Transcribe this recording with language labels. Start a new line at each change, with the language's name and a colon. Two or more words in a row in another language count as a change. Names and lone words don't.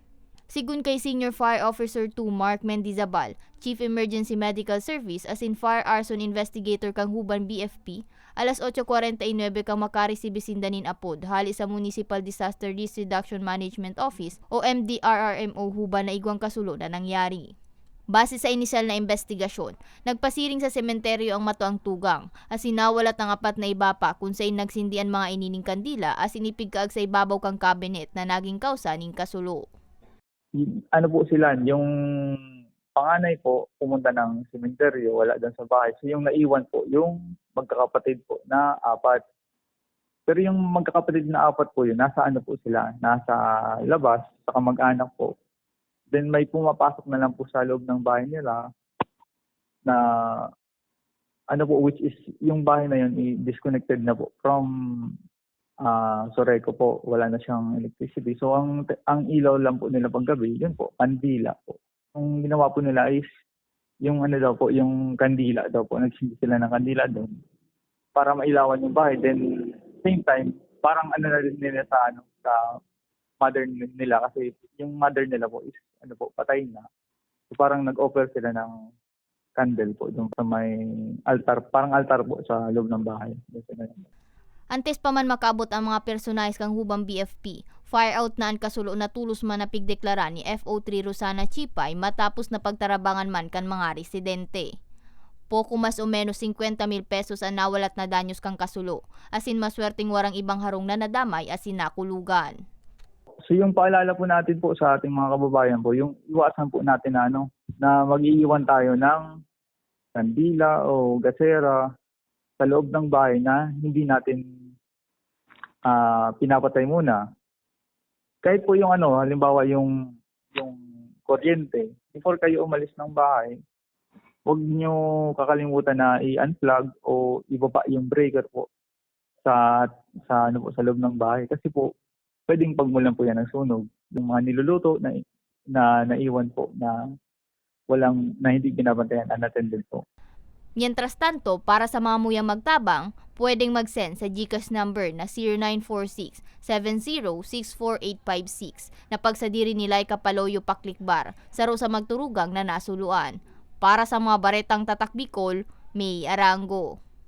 Bikol: Sigun kay Senior Fire Officer 2 Mark Mendizabal, Chief Emergency Medical Service as in Fire Arson Investigator kang Huban BFP, alas 8:49 kang makaresibe sindanin apod hali sa Municipal Disaster Risk Reduction Management Office o MDRRMO Huban na igwang kasulo na nangyari. Base sa inisyal na investigasyon, nagpasiring sa sementeryo ang matuang tugang as sinawalat ang 4 na iba pa kung saan nagsindian mga inining kandila as inipigkaag sa ibabaw kang cabinet na naging kausa ning kasulo.
Filipino: Ano po sila, yung panganay po pumunta ng sementeryo, wala doon sa bahay. So yung naiwan po, yung magkakapatid po na 4. Pero yung magkakapatid na 4 po yun, nasa ano po sila, nasa labas, sa kamag-anak po. Then may pumapasok na lang po sa loob ng bahay nila na ano po, which is yung bahay na yun disconnected na po from Soreco po, wala na siyang electricity. So ang ilaw lang po nila paggabi, yun po, kandila po. Ang ginawa po nila is yung ano daw po, yung kandila daw po, nagsindi sila ng kandila doon para mailawan yung bahay.
English: Then same time,
Filipino: parang ano na rin nila sa mother nila kasi yung mother nila po is ano po, patay na. So parang nag-offer sila ng candle po doon sa may altar, parang altar po sa loob ng bahay.
Bikol: Antes pa man makaabot ang mga personalis kang Hubang BFP,
English: fire out
Bikol: na ang kasulo na tulos man na pigdeklara ni FO3 Rosana Chipay matapos na pagtarabangan man kan mga residente. Poko mas o menos 50,000 pesos ang nawalat na danyos kang kasulo, asin maswerteng warang ibang harong na nadamay asin nakulugan.
Filipino: So yung paalala po natin po sa ating mga kababayan po, yung iwasan po natin na mag-iiwan tayo ng kandila o gasera sa loob ng bahay na hindi natin pinapatay muna. Kahit po yung halimbawa yung kuryente, before kayo umalis ng bahay, huwag nyo kakalimutan na i-unplug o ibaba yung breaker po sa loob ng bahay kasi po pwedeng pagmulan po yan ng sunog. Yung mga niluluto na naiwan po na hindi binabantayan, unattended po.
Spanish: Mientras tanto,
Bikol: para sa mga muyang magtabang, pwedeng mag-send sa GCash number na 0946-7064-856 na pagsadiri ni Laika Paloyo Paklikbar sa Rosa Magturugang na nasuluan. Para sa mga baretang tatak Bicol, May Arango.